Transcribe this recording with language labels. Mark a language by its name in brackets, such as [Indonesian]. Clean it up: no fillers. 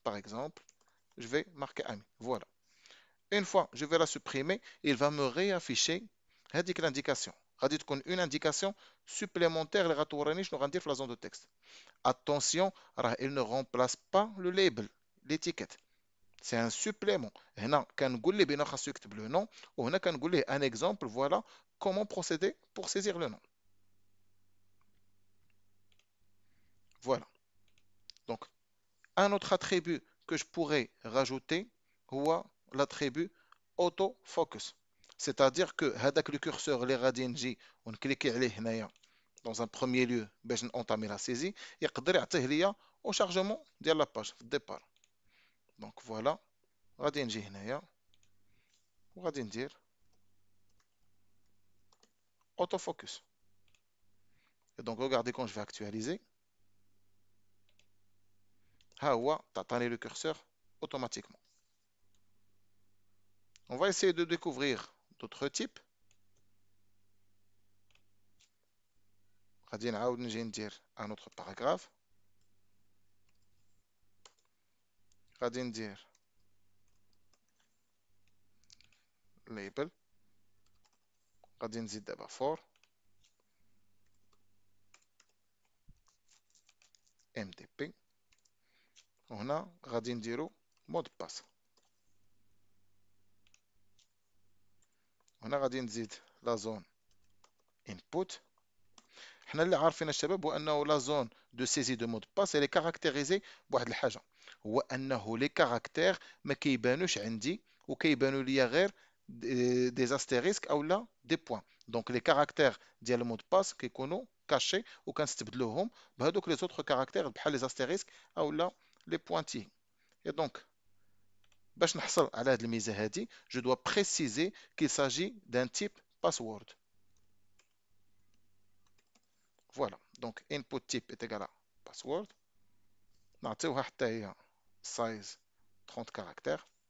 [French] Par exemple, je vais marquer ami. Voilà. Une fois je vais la supprimer, il va me réafficher [Arabic] هذيك [French] l'indication. [Arabic] غادي تكون [French] une indication supplémentaire [Arabic] اللي غتوريني شنو غندير في [French] la zone de texte. Attention, راه il ne remplace pas le label, l'étiquette. C'est un supplément. [Arabic] هنا كنقول ليه بأنه خاصو يكتب [French] le nom [Arabic] وهنا كنقول ليه [French] un exemple. Voilà comment procéder pour saisir le nom. Voilà. Donc, un autre attribut que je pourrais rajouter [Arabic] هو [French] l'attribut autofocus. C'est-à-dire que [Arabic] هذاك [French] le curseur [Arabic] اللي غادي نجي ونكليكي عليه هنايا [French] dans un premier lieu [Arabic] باش [French] entamer la saisie [Arabic] يقدر يعطيه ليا [French] au chargement [Arabic] ديال [French] la page [Arabic] في الديبار. [French] Donc voilà, [Arabic] غادي نجي هنايا وغادي ندير autofocus. [French] Et donc regardez quand je vais actualiser. [Arabic] ها هو تعطاني [French] le curseur automatiquement. On va essayer de découvrir d'autres types. [Arabic] غادي نعاود نجي ندير [French] un autre paragraphe. [Arabic] غادي ندير label. غادي نزيد دابا for mdp وهنا غادي نديرو مود باس. هنا غادي نزيد لا زون input. حنا اللي عارفين الشباب هو انه لا زون دو سيزي دو مود باس اللي كاركتيريزي بواحد الحاجه هو انه لي كاركتير ما كيبانوش عندي وكيبانوا ليا غير دي استيريسك او لا دي بوين. دونك لي كاركتير ديال المود باس كيكونوا كاشي وكنستبدلوهم بهذوك لي زوتر كاركتير بحال لي استيريسك او لا لي بوينتي. [French] Et donc [Arabic] باش نحصل على هذه الميزه هذه [French] je dois préciser qu'il s'agit d'un type password. Voilà, donc input type est égal à password. [Arabic] نعطيوها حتى هي [French] size 30 caractères.